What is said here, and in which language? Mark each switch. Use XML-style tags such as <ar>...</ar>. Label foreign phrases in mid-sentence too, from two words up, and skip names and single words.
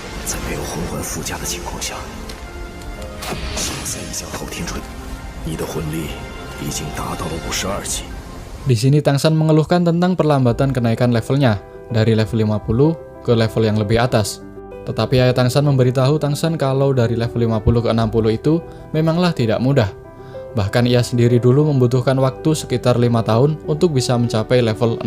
<zh>在没有魂环附加的情况下，现在一向昊天锤，你的魂力已经达到了52级。</zh> <id>Di sini Tangsan mengeluhkan tentang perlambatan kenaikan levelnya dari level 50 ke level yang lebih atas. Tetapi Ayah Tangsan memberitahu Tangsan kalau dari level 50 ke 60 itu memanglah tidak mudah. Bahkan ia sendiri dulu membutuhkan waktu sekitar 5 tahun untuk bisa mencapai level 60.</id>